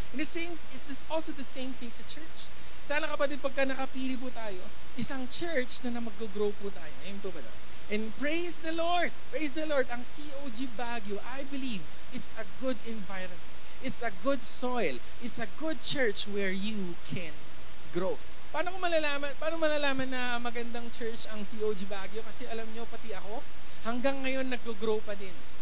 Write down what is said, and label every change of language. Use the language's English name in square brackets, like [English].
[English] And it's also the same thing sa church. [Filipino] Sana kapatid, pagka nakapili po tayo, isang church na mag-grow po tayo. Ayun po ba daw? And praise the Lord. [English] Praise the Lord. Ang COG Baguio, I believe, it's a good environment. It's a good soil. It's a good church where you can grow. [Filipino] Paano malalaman na magandang church ang COG Baguio? Kasi alam nyo, pati ako, hanggang ngayon nag-grow pa din.